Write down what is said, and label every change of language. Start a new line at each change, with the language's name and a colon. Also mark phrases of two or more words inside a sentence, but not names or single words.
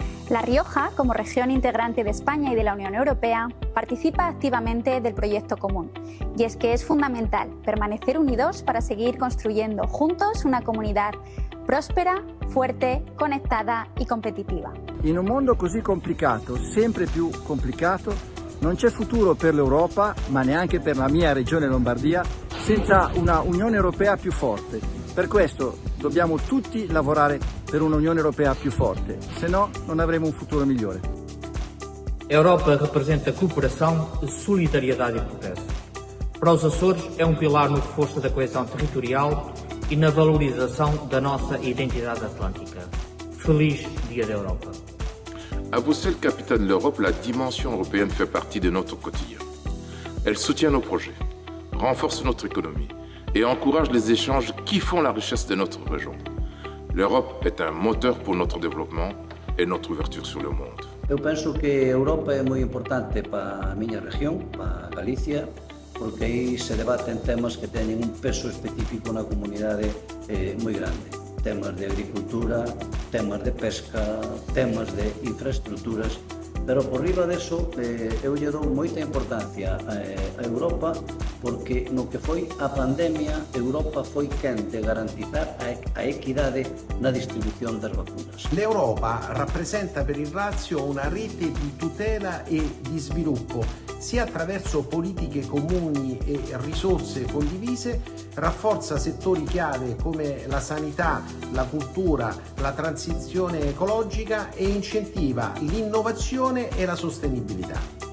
Spanish: La Rioja, como región integrante de España y de la Unión Europea, participa activamente del proyecto común. Y es que es fundamental permanecer unidos para seguir construyendo juntos una comunidad prospera, fuerte, conectada e competitiva.
Italian: In un mondo così complicato, sempre più complicato, non c'è futuro per l'Europa, ma neanche per la mia regione Lombardia, senza una Unione Europea più forte. Per questo dobbiamo tutti lavorare per un'Unione Europea più forte, se no non avremo un futuro migliore.
Portuguese: A Europa representa cooperação, solidariedade e progresso. Para os Açores é pilar no reforço da coesão territorial e na valorização da nossa identidade atlântica. Feliz Dia da Europa.
French: À Bruxelles, capitale de l'Europe, la dimension européenne fait partie de notre quotidien. Elle soutient nos projets, renforce notre économie et encourage les échanges qui font la richesse de notre région. L'Europe est un moteur pour notre développement et notre ouverture sur le monde.
Galician: Eu penso que a Europa é moi importante para a miña región, para Galicia, porque aí se debaten temas que teñen un peso específico na comunidade moi grande. Temas de agricultura, temas de pesca, temas de infraestructuras, pero por riba deso eu lle dou moita importancia a Europa porque no que foi a pandemia, Europa foi quen de garantizar a equidade na distribución das vacunas.
Italian: L'Europa rappresenta per il Lazio una rete di tutela e di sviluppo, sia attraverso politiche comuni e risorse condivise, rafforza settori chiave come la sanità, la cultura, la transizione ecologica e incentiva l'innovazione e la sostenibilità.